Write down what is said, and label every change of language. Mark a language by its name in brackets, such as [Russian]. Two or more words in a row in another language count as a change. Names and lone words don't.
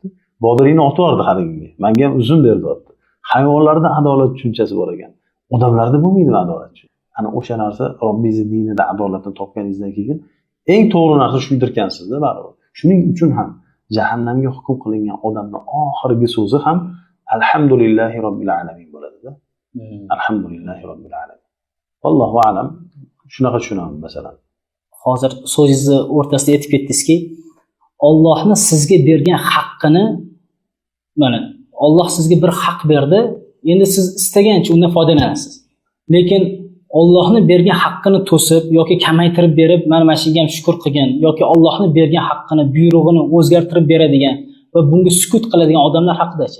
[Uzbek] Bodringni otib yubordi haligiga. Menga ham uzun berdi otdi. Hayvonlarda adolat tushunchasi bor ekan. Odamlarda bo'lmaydimi adolat? Ana o'sha narsa Robbingiz dinida adolatni topganingizdan keyin eng to'g'ri narsa shundirkansizda baribir. Shuning uchun ham jahannamga hukm qilingan odamning oxirgi so'zi ham [Arabic] الحمد لله رب العالمين [Uzbek] bo'ladi-da. [Arabic] الحمد لله رب العالمين. الله أعلم. [Uzbek] Shunaqa tushunaman masalan. Hozir so'zingizni o'rtasida aytib ketdingizki, Allohni sizga bergan haqqini, mana Alloh sizga bir haq berdi, endi siz istagancha undan foydalanasiz. Lekin Allohni bergan haqqini to'sib yoki kamaytirib berib, mana shunga ham shukr qilgan yoki Allohni bergan haqqini, buyrug'ini o'zgartirib beradigan va bunga sukut qiladigan odamlar haqida-chi?